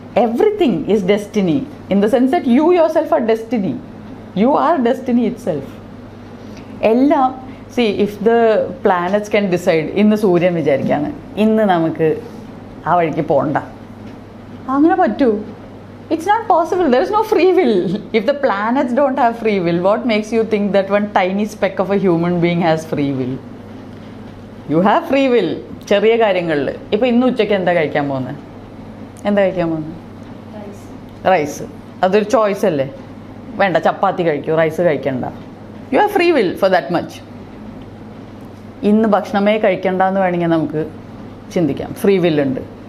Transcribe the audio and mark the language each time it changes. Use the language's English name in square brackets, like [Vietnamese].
[English] Everything is destiny in the sense that you yourself are destiny. You are destiny itself. [Malayalam] എല്ലാം [English] see, if the planets can decide, [Malayalam] ഇന്ന് സൂര്യൻ വിചാരിക്കാണ് ഇന്ന് നമുക്ക് ആ വഴിക്ക് പോകണ്ട, അങ്ങനെ പറ്റൂ? [English] It's not possible. There is no free will. If the planets don't have free will, what makes you think that one tiny speck of a human being has free will? You have free will. [Malayalam] ചെറിയ കാര്യങ്ങളിൽ ഇപ്പോൾ ഇന്ന് ഉച്ചയ്ക്ക് എന്താ കഴിക്കാൻ പോകുന്നത്? എന്താ കഴിക്കാൻ പോകുന്നത്? റൈസ്. അതൊരു ചോയ്സ് അല്ലേ? വേണ്ട, ചപ്പാത്തി കഴിക്കൂ, റൈസ് കഴിക്കണ്ട. [English] You have free will for that much. [Malayalam] ഇന്ന് ഭക്ഷണമേ കഴിക്കണ്ടെന്ന് വേണമെങ്കിൽ നമുക്ക് ചിന്തിക്കാം. ഫ്രീ വില്ലുണ്ട്.